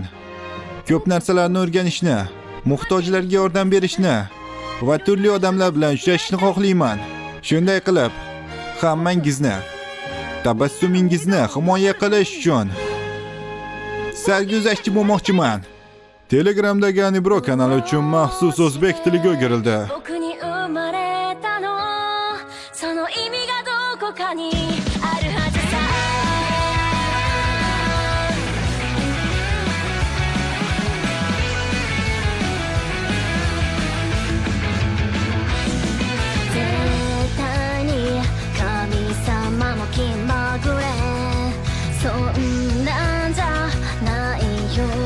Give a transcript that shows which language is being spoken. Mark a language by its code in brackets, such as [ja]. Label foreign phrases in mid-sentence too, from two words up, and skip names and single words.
[uz] Ko'p narsalarni o'rganishni, muhtojlarga yordam berishni va turli odamlar bilan uchrashishni xohlayman. Shunday qilib, hammangizni tabassumingizni himoya qilish uchun sarguzashtchi bo'lmoqchiman. Telegramdagi Anibro kanali uchun maxsus o'zbek tiliga o'girildi. [ja] 僕に生まれたのその意味がどこかにあるはずさ絶対に神様も気まぐれそんなんじゃないよ